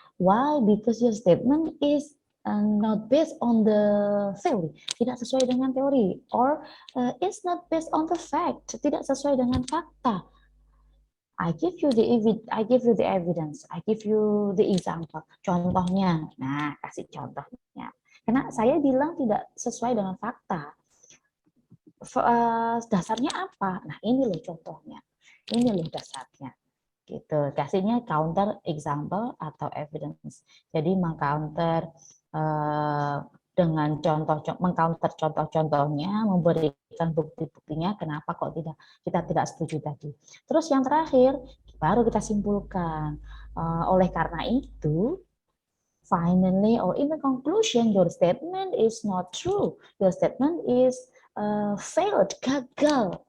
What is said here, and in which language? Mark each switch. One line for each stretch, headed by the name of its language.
English: Why? Because your statement is not based on the theory,
Indonesian: tidak sesuai dengan teori,
English: or it's not based on the fact,
Indonesian: tidak sesuai dengan fakta.
English: I give you the evidence, I give you the example.
Indonesian: Contohnya, nah kasih contohnya. Karena saya bilang tidak sesuai dengan fakta. Dasarnya apa? Nah ini loh contohnya, ini loh dasarnya. Gitu. Kasihnya counter example atau evidence. Jadi mengcounter dengan mengcounter contoh-contohnya, memberikan bukti-buktinya kenapa kok kita tidak setuju tadi. Terus yang terakhir baru kita simpulkan. Oleh karena itu,
English: finally or in the conclusion, your statement is not true. Your statement is failed, gagal.